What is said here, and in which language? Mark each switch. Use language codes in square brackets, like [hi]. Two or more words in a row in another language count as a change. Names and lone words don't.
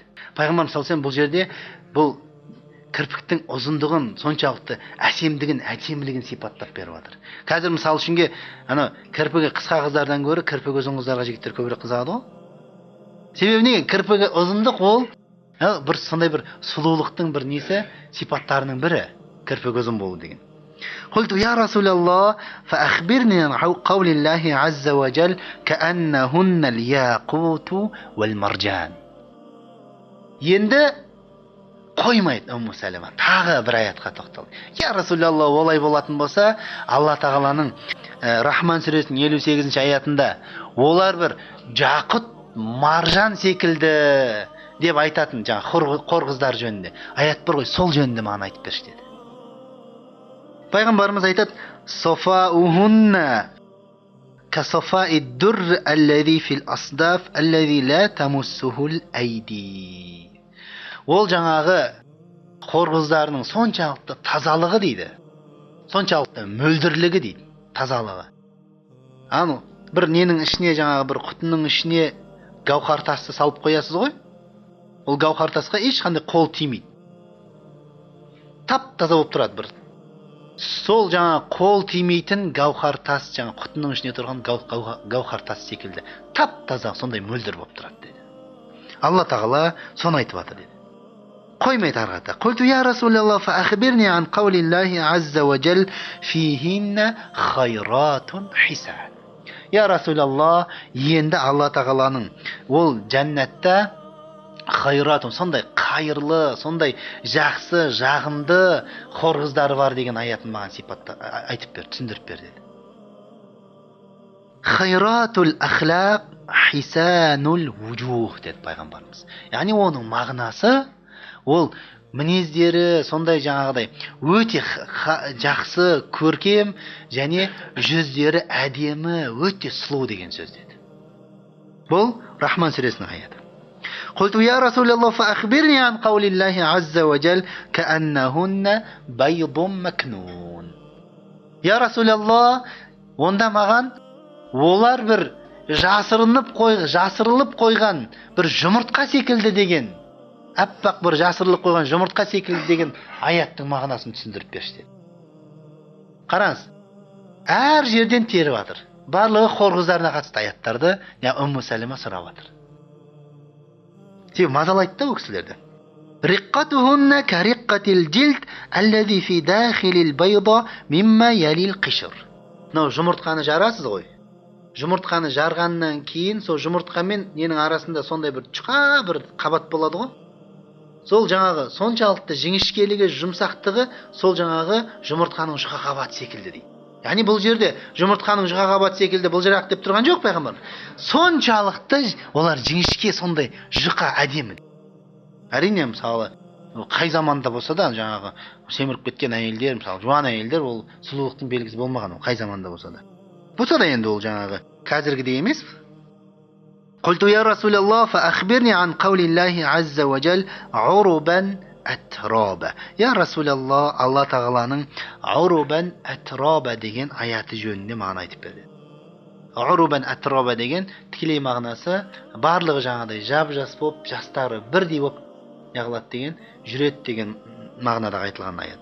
[kk] Пайғамбарымыз [ar] صلى الله عليه وسلم [kk] бұл жерде бұл кірпіктің ұзындығын, соншалықты әсемдігін сипаттап беріп жатыр. Қазір мысалы үшінге кірпігі қысқа қыздардан гөрі кірпігі ұзын қыздарға жігіттер көбірек қызығады ғой. Себебі неге? Кірпігі ұзындық ол бір сондай бір сұлулықтың бір несі, сипаттарының бірі кірпігі ұзын болу деген. [ar] قلت يا رسول الله فأخبرني عن قول الله عز وجل كأنهن الياقوت والمرجان. [kk] Енді қоймайды Умму Сәлема, тағы бір аятқа тоқталды. [ar] يا رسول الله, [kk] олай болатын болса, Алла тағаланың Рахман сүресінің 58-ші аятында олар бір жақұт, маржан секілді деп айтатын жаңа қор қыздар жөнінде аят бар ғой, сол жөнінде маған айтып берші деді. Пайғамбарымыз айтады: [ar] "صفاؤهن كصفاء الدر الذي في الأصداف الذي لا تمسه الأيدي." [kk] Ол жаңағы қор қыздарының соншалықты тазалығы дейді. Соншалықты мөлдірлігі дейді, тазалығы. Бір ненің ішіне, жаңағы бір құтының ішіне гауһар тасты салып қоясыз ғой? Ол гауһар тасқа ешқандай қол тимейді. Тап-таза болып тұрады бір. Сол жаңа қол тимейтін гауһар тас, жаңа құтының ішіне тұрған гауһар тас секілді. Тап-таза, сондай мөлдір болып тұрады деді. Алла тағала соны айтып жатыр деді. Қоймайды арғата. [ar] قلت يا رسول الله فأخبرني عن قول الله عز وجل فيهن خيرات حسان. يا رسول الله, [kk] енді Алла тағаланың ол жәннатта хайратун, сондай қайырлы, сондай жақсы, жағымды хор қыздары бар деген аятын маған сипатта айтып бер, түсіндіріп бер деді. [ar] خيرات الأخلاق حسان الوجوه [kk] деді пайғамбарымыз. Яғни оның мағынасы ол мінездері сондай жаңағыдай өте жақсы, көркем және жүздері әдемі, өте сұлу деген сөз деді. Бұл Рахман сүресінің аяты. [ar] قلت يا رسول الله فأخبرني عن قول الله عز وجل كأنهن بيض مكنون. يا رسول الله, [kk] онда маған олар бір жасырылып қойған бір жұмыртқа секілді деген, әппақ бір жасырылып қойған жұмыртқа секілді деген аяттың мағынасын түсіндіріп берші деді. Қараңыз, әр жерден теріп жатыр. Барлығы хор қыздарына қатысты аяттарды Умму Сәлема сұрап жатыр. Себебі мазалайды да ол кісілерді. [ar] رقتهن كرقة الجلد الذي في داخل البيضة مما يلي القشر. [kk] Жұмыртқаны жарасыз ғой. Жұмыртқаны жарғаннан кейін сол жұмыртқа мен ненің арасында сондай бір жұқа бір қабат болады ғой. Сол жаңағы соншалықты жіңішкелігі, жұмсақтығы сол жаңағы жұмыртқаның жұқа қабаты секілді дейді. Яғни бұл жерде жұмыртқаның жұқа қабаты секілді бұл жырақ деп тұрған жоқ пайғамбар. Соншалықты олар жіңішке, сондай жұқа, әдемі. Әрине мысалы қай заманда болса да жаңағы семіріп кеткен әйелдер, мысалы жуан әйелдер, ол сұлулықтың белгісі болмаған, ол қай заманда болса да. Болса да енді ол жаңағы қазіргідей емес. [ar] قلت يا رسول الله فأخبرني عن قول الله عز وجل عربا atроба. يا رسول الله, [kk] Алла тағаланың [ar] عربا أترابا [kk] деген аяты жөнінде маған айтып берді. [ar] عربا أترابا [kk] деген тікелей мағынасы барлығы жаңағыдай жап-жас болып, жастары бірдей болып яғылады деген, жүреді деген мағынада айтылған аят.